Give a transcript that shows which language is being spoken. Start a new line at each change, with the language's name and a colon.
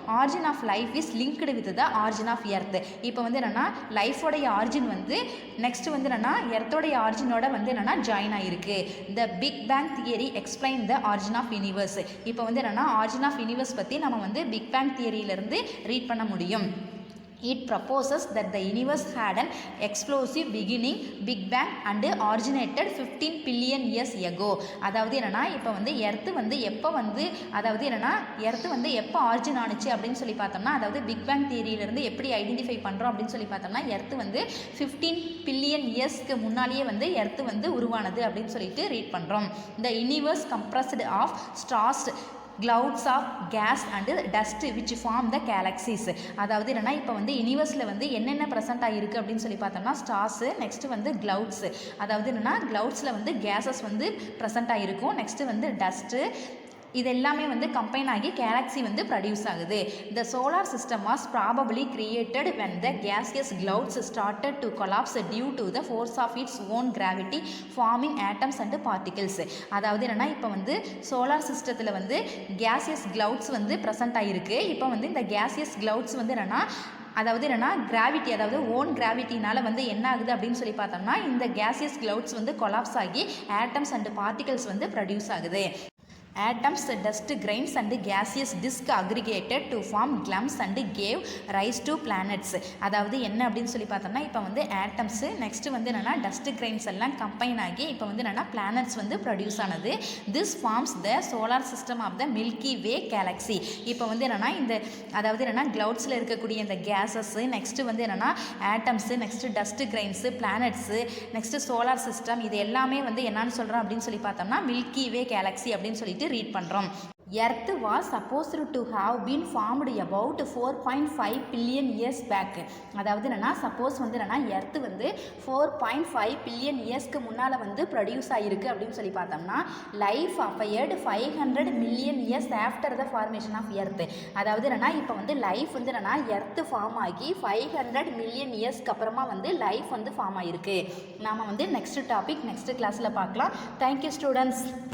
Tamil: Origin of life is linked with the origin of earth. இப்போ என்னென்னா லைஃபோடைய origin next என்னென்னா எர்த்தோடைய ஆரிஜினோட என்னென்னா ஜாயின் ஆகிருக்கு. The big bang theory explain the origin of universe. இப்போ என்னென்னா origin of universe பற்றி நம்ம பிக் பேங் தியரியிலிருந்து ரீட் பண்ண முடியும்.
English: It proposes that the universe had an explosive beginning, Big Bang, and originated 15 billion years ago.
Tamil: அதாவது என்னன்னா இப்போ earth எப்போ அதாவது என்னன்னா எர்த்து எப்போ ஆரிஜின் ஆனிச்சு அப்படின்னு சொல்லி பார்த்தோம்னா அதாவது பிக் பேங் தியரியிலிருந்து எப்படி ஐடென்டிஃபை பண்ணுறோம் அப்படின்னு சொல்லி பார்த்தோம்னா எர்த்து 15 பில்லியன் இயர்ஸ்க்கு முன்னாலேயே எர்த்து உருவானது அப்படின்னு சொல்லிட்டு ரீட் பண்ணுறோம்.
English: The universe compressed of stars, clouds of gas and dust which form the galaxies.
Tamil: அதாவது என்னன்னா இப்போ யூனிவர்ஸில் என்னென்ன ப்ரெசென்ட் ஆகிருக்கு அப்படின்னு சொல்லி பார்த்தோம்னா ஸ்டார்ஸு, நெக்ஸ்ட்டு க்ளவுட்ஸு, அதாவது என்னென்னா க்ளவுட்ஸில் கேஸஸ் ப்ரெசென்ட் ஆகிருக்கும். நெக்ஸ்ட்டு டஸ்ட்டு, இது எல்லாமே கம்பைன் ஆகி கேலக்ஸி ப்ரொடியூஸ் ஆகுது. த solar system was probably created when the gaseous clouds started to collapse due to the force of its own gravity farming atoms and particles. அதாவது என்னென்னா இப்போ solar சிஸ்டத்தில் gaseous clouds present ஆகிருக்கு. இப்போ இந்த gaseous clouds என்னென்னா அதாவது என்னென்னா கிராவிட்டி, அதாவது ஓன் கிராவிட்டினால் என்ன ஆகுது அப்படின்னு சொல்லி பார்த்தோம்னா இந்த கேசியஸ் கிளவுட்ஸ் கொலாப்ஸ் ஆகி ஆட்டம்ஸ் அண்ட் பார்ட்டிகல்ஸ் ப்ரொடியூஸ் ஆகுது.
English: Atoms, dust grains and gaseous disk aggregated to form clumps and gave rise to planets.
Tamil: அதாவது என்ன அப்படின்னு சொல்லி பார்த்தோம்னா இப்போ வந்து ஆட்டம்ஸு நெக்ஸ்ட்டு வந்து என்னென்னா டஸ்ட் கிரைன்ஸ் எல்லாம் கம்பைன் ஆகி இப்போ வந்து என்னென்னா பிளானட்ஸ் வந்து ப்ரொடியூஸ் ஆனது. This forms the solar system of the milky way Galaxy. இப்போ வந்து என்னென்னா இந்த அதாவது என்னென்னா க்ளவுட்ஸில் இருக்கக்கூடிய இந்த கேஸஸ்ஸு நெக்ஸ்ட்டு வந்து என்னென்னா atoms next dust கிரைன்ஸு planets next solar system இது எல்லாமே வந்து என்னன்னு சொல்கிறோம் அப்படின்னு சொல்லி பார்த்தோம்னா மில்கி வே கேலக்ஸி அப்படின்னு சொல்லிட்டு ரீட் பண்ணுறோம்.
English: Earth was supposed to have been formed about 4.5 billion years back.
Tamil: அதாவது என்னன்னா சப்போஸ் வந்து என்னன்னா எர்த் வந்து 4.5 பில்லியன் இயர்ஸ்க்கு முன்னால் வந்து ப்ரொடியூஸ் ஆகிருக்கு அப்படின்னு சொல்லி பார்த்தோம்னா life அப்பயர்டு 500 million years after the formation of earth. அதாவது என்னன்னா இப்போ வந்து லைஃப் வந்து என்னன்னா எர்த் ஃபார்ம் ஆகி 500 மில்லியன் இயர்ஸ்க்கு அப்புறமா வந்து லைஃப் வந்து ஃபார்ம் ஆகிருக்கு. நாம் வந்து நெக்ஸ்ட் டாபிக் நெக்ஸ்ட் கிளாஸில் பார்க்கலாம். Thank you students.